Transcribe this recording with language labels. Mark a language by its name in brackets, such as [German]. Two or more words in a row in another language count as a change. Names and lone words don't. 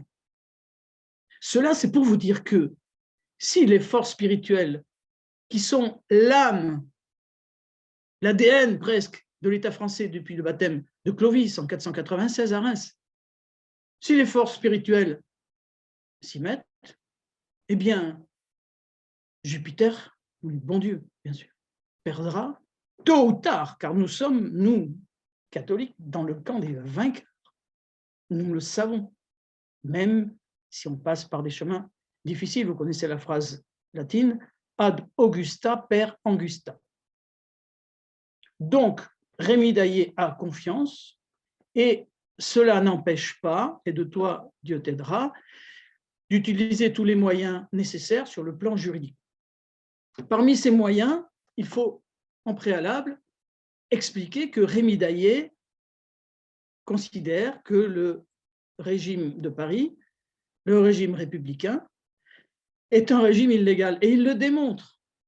[French] Cela, c'est pour vous dire que si les forces spirituelles qui sont l'âme, l'ADN presque de l'État français depuis le baptême de Clovis en 496 à Reims, si les forces spirituelles s'y mettent, eh bien, Jupiter, ou le bon Dieu, bien sûr, perdra tôt ou tard, car nous sommes, nous, catholiques, dans le camp des vainqueurs. Nous le savons, même si on passe par des chemins difficiles. Vous connaissez la phrase latine « [Latin] ad augusta per angusta ». [French] Donc, Rémi Daillé a confiance et cela n'empêche pas, et de toi Dieu t'aidera, d'utiliser tous les moyens nécessaires sur le plan juridique. Parmi ces moyens, il faut en préalable expliquer que Rémi Daillé considère que le régime de Paris, le régime républicain, est un régime illégal et il le démontre.